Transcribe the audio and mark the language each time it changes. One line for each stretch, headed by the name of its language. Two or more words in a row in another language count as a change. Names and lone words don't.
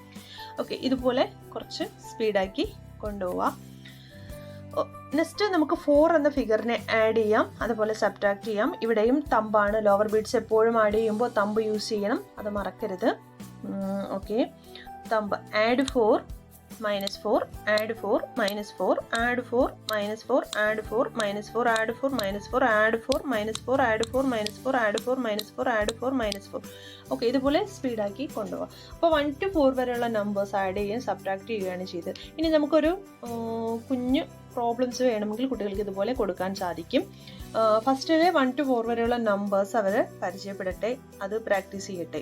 Malayalam: ഓക്കെ, ഇതുപോലെ കുറച്ച് സ്പീഡാക്കി കൊണ്ടുപോവാം. നെക്സ്റ്റ് നമുക്ക് 4 എന്ന ഫിഗറിനെ ആഡ് ചെയ്യാം, അതുപോലെ സബ്ട്രാക്ട് ചെയ്യാം. ഇവിടെയും തമ്പാണ്,
English: lower beads
Malayalam: എപ്പോഴും ആഡ് ചെയ്യുമ്പോൾ
English: thumb use
Malayalam: ചെയ്യണം, അത് മറക്കരുത്.
English: okay, thumb add 4 minus 4 add 4 minus 4 add 4 minus 4 add 4 minus 4 add 4 minus 4 add 4 minus 4 add 4 minus 4 add 4 minus 4 add 4 minus 4.
Malayalam: ഓക്കെ, ഇതുപോലെ സ്പീഡാക്കി കൊണ്ടുപോകാം. അപ്പോൾ 1 to 4 വരെയുള്ള നമ്പേഴ്സ് ആഡ് ചെയ്യുകയും സബ്ട്രാക്ട് ചെയ്യുകയാണ് ചെയ്തത്. ഇനി നമുക്കൊരു കുഞ്ഞു പ്രോബ്ലംസ് വേണമെങ്കിൽ കുട്ടികൾക്ക് ഇതുപോലെ കൊടുക്കാൻ സാധിക്കും. ഫസ്റ്റിലെ 1 to 4 വരെയുള്ള നമ്പേഴ്സ് അവർ പരിചയപ്പെടട്ടെ, അത് പ്രാക്ടീസ് ചെയ്യട്ടെ.